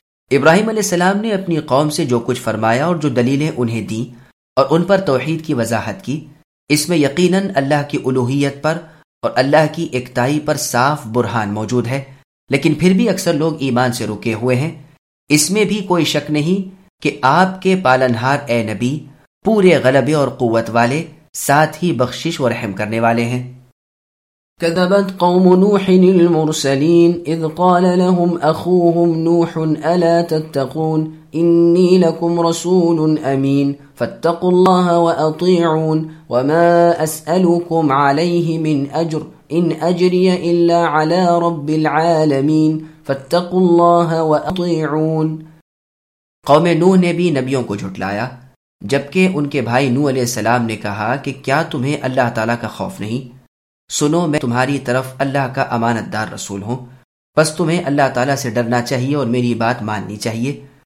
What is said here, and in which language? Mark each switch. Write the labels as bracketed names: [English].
[Urdu] ابراہیم علیہ السلام نے اپنی قوم سے جو کچھ فرمایا اور جو دلیلیں انہیں دیں اور ان پر توحید کی وضاحت کی, اس میں یقیناً اللہ کی الوہیت پر اور اللہ کی ایکتائی پر صاف برہان موجود ہے, لیکن پھر بھی اکثر لوگ ایمان سے رکے ہوئے ہیں. اس میں بھی کوئی شک نہیں کہ آپ کے پالنہار اے نبی پورے غلبے اور قوت والے, ساتھ ہی بخشش و رحم کرنے والے ہیں. [Arabic] كذبت قوم نوح المرسلين إذ قال لهم أخوهم نوح ألا تتقون إني لكم رسول أمين فاتقوا الله وأطيعون وما أسألكم عليه من أجر إن أجري إلا على رب العالمين فاتقوا الله وأطيعون. [Urdu] قوم نوح نے بھی نبیوں کو جھٹلایا جبکہ ان کے بھائی نوح علیہ السلام نے کہا کہ کیا تمہیں اللہ تعالیٰ کا خوف نہیں, سنو میں تمہاری طرف اللہ کا امانت دار رسول ہوں, بس تمہیں اللہ تعالیٰ سے ڈرنا چاہیے اور میری بات ماننی چاہیے.